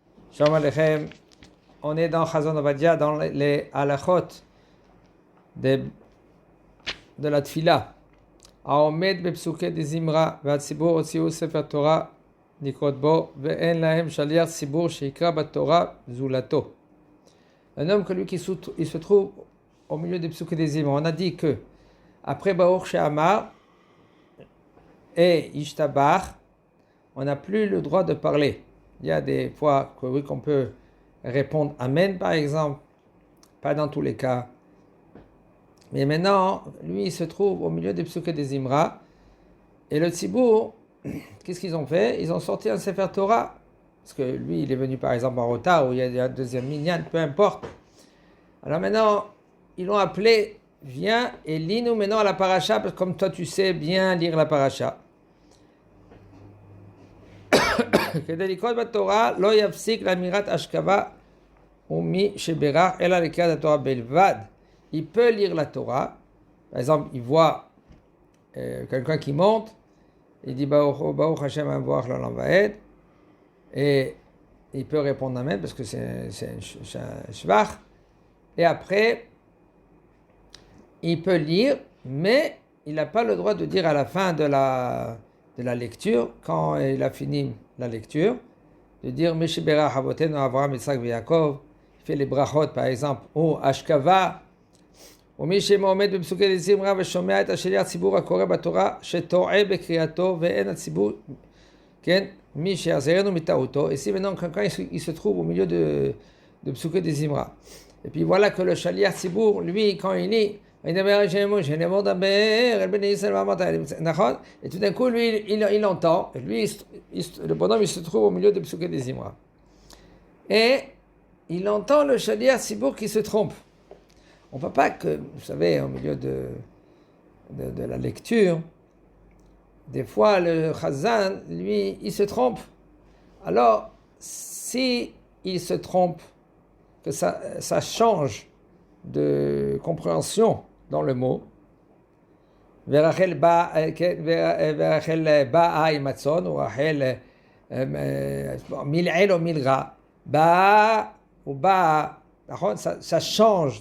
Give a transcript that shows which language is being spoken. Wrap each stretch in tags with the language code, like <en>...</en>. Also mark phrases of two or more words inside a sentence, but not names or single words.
<he>שלום עליכם,</he> <fr>on est dans Chazon Ovadia, dans les halachot de la tfila.</fr> <he>העומד בפסוקי דזמרה והציבור הוציאו ספר תורה לקרוא בו ואין להם שליח ציבור שיקרא בתורה זולתו.</he> <fr>Un homme que lui qui se trouve au milieu des</fr> <he>פסוקי דזמרה.</he> <fr>On a dit que après Baruch She'amar et Ishtabach, on n'a plus le droit de parler. Il y a des fois que oui, qu'on peut répondre Amen par exemple, pas dans tous les cas. Mais maintenant, lui, il se trouve au milieu des</fr> <he>פסוקי דזמרה.</he> <fr>Et le Tzibour, qu'est-ce qu'ils ont fait? Ils ont sorti un Sefer Torah. Parce que lui, il est venu par exemple en retard, ou il y a un deuxième minyan, peu importe. Alors maintenant, ils l'ont appelé, viens et lis-nous maintenant à la paracha, parce que comme toi tu sais bien lire la paracha.</fr> <he>כדי לקרוא בתורה לא יפסיק לאמירת השכבה ומי שבירך אלא לקריאת התורה בלבד.</he> <fr>Il peut lire la Torah. Par exemple, il voit quelqu'un qui monte, il dit</fr> <he>ברוך השם מבורך לעולם ועד,</he> <fr>et il peut répondre Amen parce que c'est un shvach. Et après, il peut lire, mais il n'a pas le droit de dire à la fin de la lecture, quand il a fini la lecture, de dire</fr> <he>מי שבירך אבותינו אברהם יצחק יעקב,</he> <fr>il fait les brachot par exemple, ou Ashkava,</fr> <he>ומי שעומד בפסוקי דזמרה ושומע את השליח ציבור הקורא בתורה שטועה בקריאתו ואין הציבור, כן, מי שיעזרנו מטעותו.</he> <fr>Ici maintenant quelqu'un il se trouve au milieu de</fr> <he>פסוקי דזמרה.</he> <fr>Et puis voilà que le</fr> <he>שליח ציבור,</he> <fr>lui quand il lit, et tout d'un coup lui il entend, et lui le bonhomme il se trouve au milieu de</fr> <he>פסוקי דזמרה.</he> <fr>Et il entend le</fr> <he>שליח ציבור</he> <fr>qui se trompe. On ne peut pas que, vous savez, au milieu de la lecture, des fois le chazan, lui, il se trompe. Alors, si il se trompe, que ça change de compréhension dans le mot,</fr> <he>ורחל באה עם הצאן,</he> <fr>ou Rachel mil'el ou milra, ba'a ou ba'a, ça change.</fr>